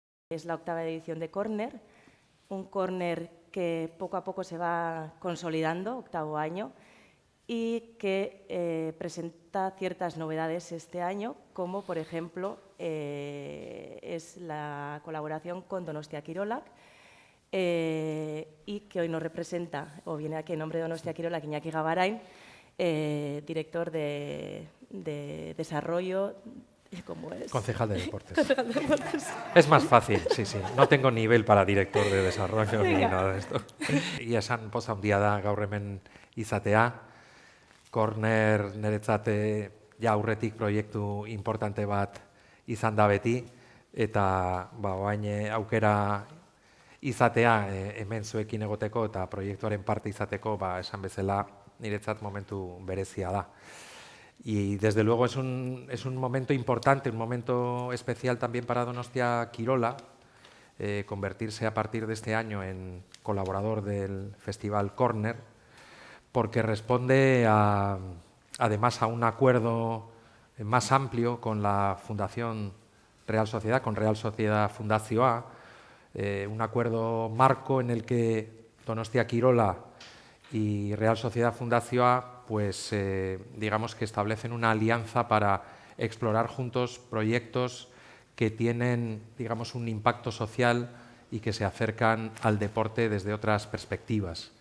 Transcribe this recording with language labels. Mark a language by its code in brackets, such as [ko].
[es] Es la 8ª edición de Corner, un Corner que poco a poco se va consolidando, 8º año, y que presenta ciertas novedades este año, como por ejemplo es la colaboración con Donostia Kirolak, y que hoy nos representa, o viene aquí en nombre de Donostia Kirolak, Iñaki Gabarain, director de desarrollo. ¿Cómo es? Concejal de Deportes. Concejal de Deportes. Es más fácil, sí. No tengo nivel para director de desarrollo ni nada de esto. [eu] Ia esan poza handia da gaur hemen izatea. Corner niretzat ja aurretik proiektu importante bat izan da beti, eta orain aukera izatea hemen zuekin egoteko eta proiektuaren parte izateko, esan bezala niretzat momentu berezia da. [es] Y desde luego es un momento importante, un momento especial también para Donostia Kirola, convertirse a partir de este año en colaborador del Festival Corner, porque responde además a un acuerdo más amplio con la Fundación Real Sociedad, con Real Sociedad Fundazioa, un acuerdo marco en el que Donostia Kirola y Real Sociedad Fundazioa pues digamos que establecen una alianza para explorar juntos proyectos que tienen, digamos, un impacto social y que se acercan al deporte desde otras perspectivas.